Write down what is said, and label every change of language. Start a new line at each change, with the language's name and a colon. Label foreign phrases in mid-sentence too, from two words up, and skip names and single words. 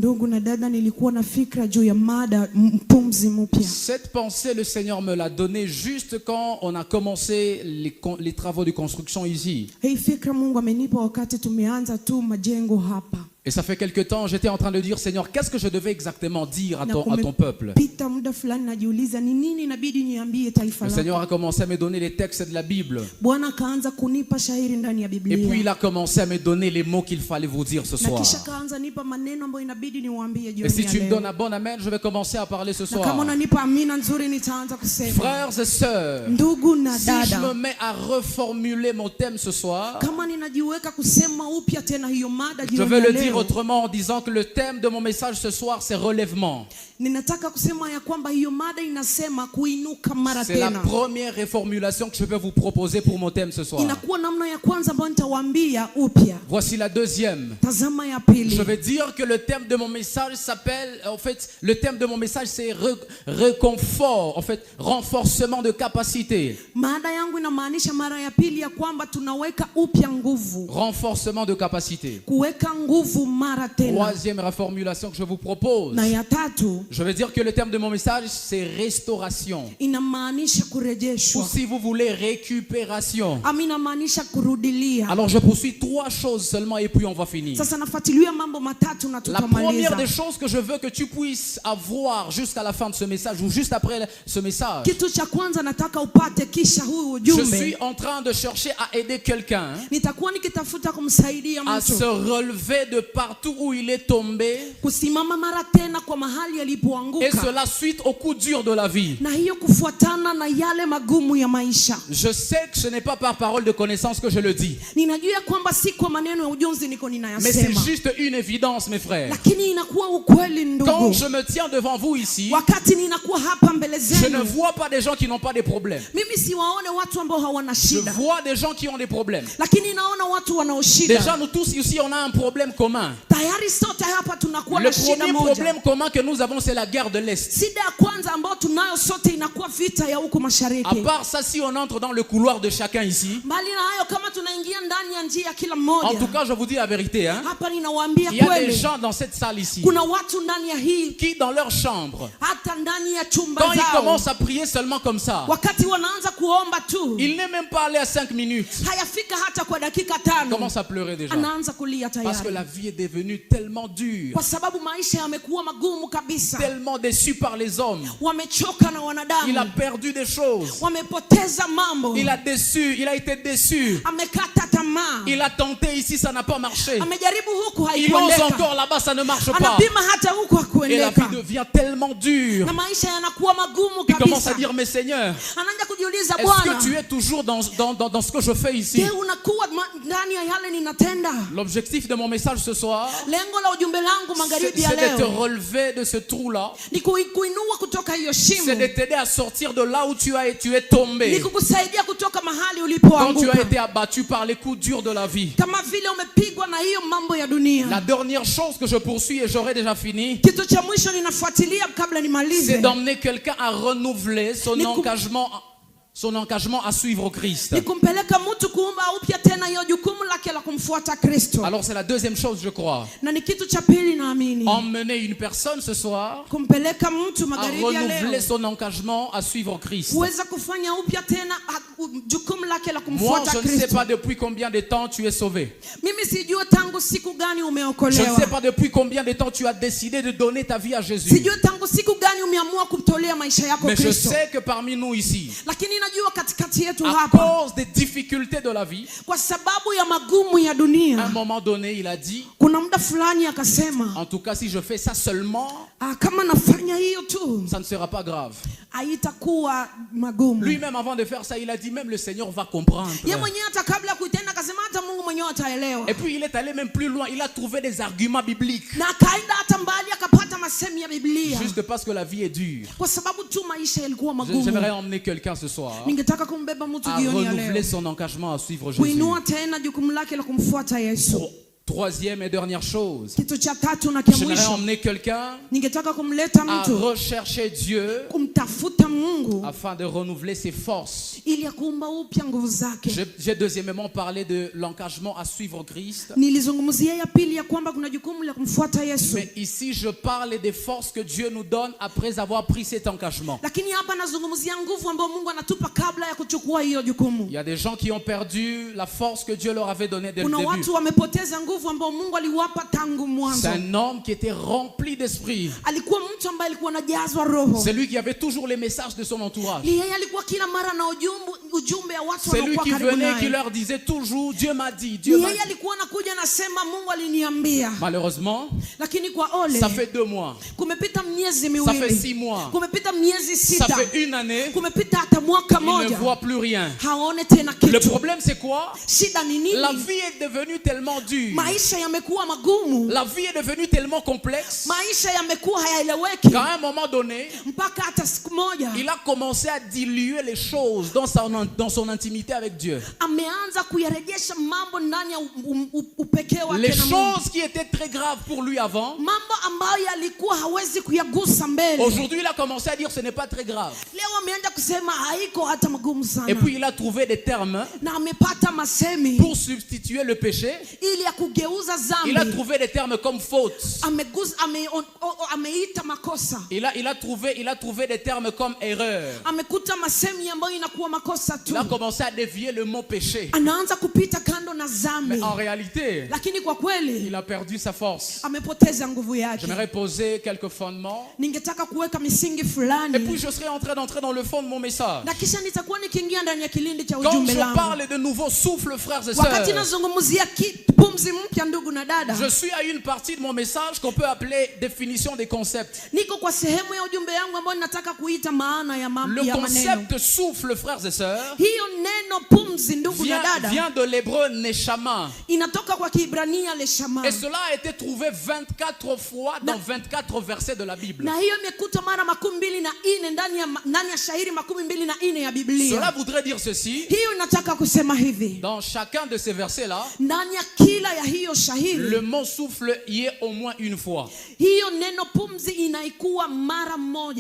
French: Cette pensée, le Seigneur me l'a donnée juste quand on a commencé les travaux de construction ici. Et ça fait quelque temps, j'étais en train de dire, Seigneur, qu'est-ce que je devais exactement dire à ton peuple?
Swahili: Pita muda fulani najiuliza ni nini inabidi niambie taifa
French: Le
Swahili: lako.
French: Seigneur a commencé à me donner les textes de la Bible.
Swahili: Bwana akaanza kunipa shairi ndani ya
French: Et
Swahili: Biblia.
French: puis il a commencé à me donner les mots qu'il fallait vous dire ce
Swahili: Na
French: soir.
Swahili: kisha kaanza nipa maneno ambayo inabidi niwaambie
French: Et
Swahili: jioni
French: si
Swahili: ya
French: tu me
Swahili: leo.
French: donnes un bon amen, je vais commencer à parler ce
Swahili: Na kama
French: soir.
Swahili: unanipa amina nzuri nitaanza kusema.
French: Frères et sœurs,
Swahili: Ndugu na
French: si je me
Swahili: dada,
French: mets à reformuler mon thème ce soir,
Swahili: kama ninajiweka kusema upya tena hiyo mada
French: je
Swahili: jioni
French: vais
Swahili: ya
French: le dire
Swahili: leo,
French: autrement en disant que le thème de mon message ce soir, c'est relèvement.
Swahili: ninataka kusema ya kwamba hiyo mada inasema kuinuka mara
French: C'est la
Swahili: tena.
French: première reformulation que je vais vous proposer pour mon thème ce soir.
Swahili: Inakuwa namna ya kwanza ambayo nitawaambia upya.
French: Voici la deuxième.
Swahili: Tazama ya pili.
French: Je vais dire que le thème de mon message s'appelle, en fait, le thème de mon message c'est réconfort, en fait, renforcement de capacité.
Swahili: Mada yangu inamaanisha mara ya pili ya kwamba tunaweka upya nguvu.
French: Renforcement de capacité.
Swahili: Kuweka nguvu mara tena.
French: Troisième reformulation que je vous propose.
Swahili: Na ya tatu,
French: Je vais dire que le thème de mon message c'est restauration.
Swahili: inamaanisha
French: Ou
Swahili: kurejeshwa.
French: si vous voulez, récupération.
Swahili: Ama inamaanisha kurudilia.
French: Alors je poursuis trois choses seulement et puis on va finir.
Swahili: Sasa nafuatilia mambo matatu na
French: La première
Swahili: tutamaliza.
French: des choses que je veux que tu puisses avoir jusqu'à la fin de ce message ou juste après ce message,
Swahili: Kitu cha kwanza nataka upate kisha huu
French: je
Swahili: ujumbe.
French: suis en train de chercher à aider quelqu'un
Swahili: Nitakuwa nikitafuta kumsaidia
French: à se
Swahili: mtu
French: relever de partout où il est tombé,
Swahili: kusimama mara tena kwa mahali
French: et
Swahili: alipoanguka.
French: cela suite au coup dur de la vie.
Swahili: Na hiyo kufuatana na yale magumu ya maisha.
French: Je sais que ce n'est pas par parole de connaissance que je le dis,
Swahili: Ninajua kwamba si kwa maneno ya ujonzi niko
French: mais c'est
Swahili: ninayasema.
French: juste une évidence, mes frères.
Swahili: Lakini inakuwa ukweli
French: Quand
Swahili: ndugu.
French: je me tiens devant vous ici,
Swahili: Wakati ninakuwa hapa mbele
French: je ne
Swahili: zenu,
French: vois pas des gens qui n'ont pas des problèmes.
Swahili: mimi siwaone watu ambao hawana
French: Je
Swahili: shida.
French: vois des gens qui ont des problèmes.
Swahili: Lakini naona watu wanao
French: Déjà,
Swahili: shida.
French: nous tous ici, on a un problème commun.
Swahili: Tayari sote hapa tunakuwa
French: Le
Swahili: na shida
French: premier
Swahili: moja.
French: problème commun que nous avons, c'est la guerre de l'Est.
Swahili: Shida ya kwanza ambayo tunayo sote inakuwa vita ya huko
French: À
Swahili: mashariki.
French: part ça, si on entre dans le couloir de chacun ici,
Swahili: Mbali na hayo, kama tunaingia ndani ya njia ya kila
French: en tout
Swahili: mmoja,
French: cas, je vous dis la vérité, hein,
Swahili: hapa ninawaambia
French: il y a des
Swahili: kweli,
French: gens dans cette salle ici
Swahili: kuna watu ndani ya hii,
French: qui, dans leur chambre,
Swahili: hata ndani ya chumba
French: quand ils
Swahili: zao,
French: commencent à prier seulement comme ça,
Swahili: wakati wanaanza kuomba tu,
French: il n'est même pas allé à 5 minutes,
Swahili: hayafika hata kwa dakika tano,
French: commence à pleurer déjà.
Swahili: anaanza kulia
French: Parce que
Swahili: tayari,
French: la vie est devenue tellement dure,
Swahili: kwa sababu maisha yamekuwa magumu kabisa.
French: tellement déçu par les hommes.
Swahili: Wamechoka na
French: Il a
Swahili: wanadamu,
French: perdu des choses.
Swahili: wamepoteza mambo,
French: Il a été déçu.
Swahili: amekata tamaa,
French: Il a tenté ici, ça n'a pas marché.
Swahili: amejaribu huku
French: Il ose
Swahili: haikuendeka,
French: encore là-bas, ça ne marche pas.
Swahili: anapima hata huku
French: Et la vie
Swahili: hakuendeka,
French: devient tellement dure.
Swahili: na maisha yanakuwa magumu
French: Il commence à
Swahili: kabisa.
French: dire, mais Seigneur,
Swahili: Anaanza kujiuliza,
French: est-ce
Swahili: Bwana,
French: que tu es toujours dans ce que je fais ici?
Swahili: je unakuwa ndani ya yale ninatenda?
French: L'objectif de mon message ce soir,
Swahili: Lengo la ujumbe langu
French: c'est
Swahili: magharibi ya
French: de te
Swahili: leo
French: relever de ce trou-là.
Swahili: ni kuinua kutoka hiyo shimo,
French: C'est de t'aider à sortir de là où tu es tombé.
Swahili: ni kukusaidia kutoka mahali
French: Quand tu as
Swahili: ulipoanguka,
French: été abattu par les coups durs de la vie.
Swahili: kama vile umepigwa na hiyo mambo ya dunia.
French: La dernière chose que je poursuis, et j'aurai déjà fini,
Swahili: Kitu cha mwisho ninafuatilia kabla
French: c'est
Swahili: nimalize,
French: d'emmener quelqu'un à renouveler son engagement à suivre Christ.
Swahili: ni kumpeleka mtu kuumba upya tena hiyo jukumu lake la kumfuata Kristo.
French: Alors c'est la deuxième chose, je crois.
Swahili: Na ni kitu cha pili naamini,
French: Emmener une personne ce soir
Swahili: kumpeleka mtu
French: à
Swahili: magharibi ya
French: renouveler
Swahili: leo
French: son engagement à suivre Christ.
Swahili: kuweza kufanya upya tena jukumu lake la
French: Moi,
Swahili: kumfuata
French: je ne sais
Swahili: Kristo.
French: pas depuis combien de temps tu es sauvé.
Swahili: Mimi sijui tangu siku gani
French: Je ne
Swahili: umeokolewa.
French: sais pas depuis combien de temps tu as décidé de donner ta vie à Jésus.
Swahili: Sijui tangu siku gani umeamua kumtolea maisha yako
French: Mais je
Swahili: Kristo.
French: sais que parmi nous ici,
Swahili: Lakini najua katikati yetu
French: à
Swahili: hapa,
French: cause des difficultés de la vie,
Swahili: kwa sababu ya magumu ya
French: à un
Swahili: dunia,
French: moment donné, il a dit,
Swahili: kuna muda fulani akasema,
French: en tout cas, si je fais ça seulement,
Swahili: kama nafanya hiyo tu
French: ça ne sera pas grave.
Swahili: haitakuwa magumu.
French: Lui-même, avant de faire ça, il a dit, même le Seigneur va comprendre.
Swahili: Yeye mwenyewe hata kabla ya kuitenda akasema hata Mungu mwenyewe ataelewa.
French: Et puis, il est allé même plus loin. Il a trouvé des arguments bibliques.
Swahili: Na akaenda hata mbali akapata masemi ya Biblia,
French: Juste parce que la vie est dure.
Swahili: kwa sababu tu maisha yalikuwa magumu.
French: J'aimerais emmener quelqu'un ce soir
Swahili: Ningetaka kumbeba mtu
French: à
Swahili: jioni ya
French: renouveler
Swahili: leo
French: son engagement à suivre Jésus.
Swahili: kuinua tena jukumu lake la kumfuata Yesu.
French: Troisième et dernière chose,
Swahili: Kitu cha tatu na cha
French: j'aimerais
Swahili: mwisho,
French: emmener quelqu'un
Swahili: ningetaka kumleta
French: à
Swahili: mtu
French: rechercher Dieu
Swahili: kumtafuta Mungu
French: afin de renouveler ses forces.
Swahili: ili ya kuumba upya nguvu zake.
French: J'ai deuxièmement parlé de l'engagement à suivre Christ.
Swahili: Nilizungumzia ya pili ya kwamba kuna jukumu la kumfuata Yesu.
French: Mais ici, je parle des forces que Dieu nous donne après avoir pris cet engagement.
Swahili: Lakini hapa nazungumzia nguvu ambayo Mungu anatupa kabla ya kuchukua hiyo jukumu.
French: Il y a des gens qui ont perdu la force que Dieu leur avait donnée dès le
Swahili: Kuna
French: début.
Swahili: watu wamepoteza nguvu nguvu ambao Mungu aliwapa tangu
French: C'est
Swahili: mwanzo.
French: un homme qui était rempli d'esprit.
Swahili: Alikuwa mtu ambaye alikuwa anajazwa roho.
French: C'est lui qui avait toujours les messages de son entourage.
Swahili: Ni yeye alikuwa kila mara na ujumbe ya watu
French: C'est lui
Swahili: wanaokuwa
French: qui
Swahili: karibu
French: venait, qui
Swahili: naye.
French: leur disait toujours Dieu m'a dit, Dieu
Swahili: Ni
French: m'a
Swahili: yeye
French: dit.
Swahili: alikuwa anakuja nasema Mungu aliniambia.
French: Malheureusement,
Swahili: Lakini kwa ole,
French: ça fait 2 mois,
Swahili: kumepita miezi
French: ça fait
Swahili: miwili,
French: 6 mois,
Swahili: kumepita miezi
French: ça
Swahili: sita,
French: fait 1 année,
Swahili: kumepita hata mwaka
French: il ne
Swahili: moja,
French: voit plus rien.
Swahili: haone tena
French: Le
Swahili: kitu.
French: problème c'est quoi?
Swahili: Shida ni nini?
French: La vie est devenue tellement dure.
Swahili: Maisha yamekuwa magumu,
French: La vie est devenue tellement complexe
Swahili: maisha yamekuwa hayaeleweki,
French: qu'à un moment donné,
Swahili: mpaka hata siku moja
French: il a commencé à diluer les choses dans son intimité avec Dieu.
Swahili: ameanza kuyarejesha mambo ndani ya upekee wake
French: Les
Swahili: na Mungu.
French: choses qui étaient très graves pour lui avant,
Swahili: Mambo ambayo yalikuwa hawezi kuyagusa mbele,
French: aujourd'hui il a commencé à dire ce n'est pas très grave.
Swahili: leo ameanza kusema haiko hata magumu sana.
French: Et puis il a trouvé des termes
Swahili: Na amepata masemi
French: pour substituer le péché.
Swahili: ili ya kugeuza
French: Il a
Swahili: dhambi.
French: trouvé des termes comme faute.
Swahili: Ameita makosa.
French: Il a trouvé des termes comme erreur.
Swahili: Amekuta masemi ambayo inakuwa makosa tu.
French: Il a commencé à dévier le mot péché.
Swahili: Anaanza kupita kando na dhambi.
French: Mais en réalité,
Swahili: Lakini kwa kweli
French: il a perdu sa force.
Swahili: amepoteza nguvu yake.
French: J'aimerais poser quelques fondements.
Swahili: Ningetaka kuweka misingi
French: Et
Swahili: fulani.
French: puis je serai en train d'entrer dans le fond de mon message.
Swahili: Na kisha nitakuwa nikiingia ndani ya kilindi cha
French: Quand
Swahili: ujumbe
French: je
Swahili: langu.
French: parle de nouveaux souffles, frères et
Swahili: Wakati
French: sœurs,
Swahili: nazungumzia pumzi mpya ndugu na dada.
French: je suis à une partie de mon message qu'on peut appeler définition des concepts.
Swahili: Niko kwa sehemu ya ujumbe yangu ambayo nataka kuita maana ya mambo
French: Le
Swahili: ya maneno.
French: concept souffle, frères et sœurs,
Swahili: Hiyo neno pumzi ndugu na dada
French: vient de l'hébreu neshama.
Swahili: inatoka kwa Kiebrania leshama.
French: Et cela a été trouvé 24 fois dans 24 versets de la Bible.
Swahili: Na hiyo imekuta mara 24 ndani ya shairi 24 ya Biblia.
French: Cela voudrait dire ceci.
Swahili: Hiyo inataka kusema hivi.
French: Dans chacun de ces versets-là,
Swahili: Ndani ya kila ya hiyo shahiri,
French: le mot souffle y est au moins une fois.
Swahili: hiyo neno pumzi inaikuwa mara moja.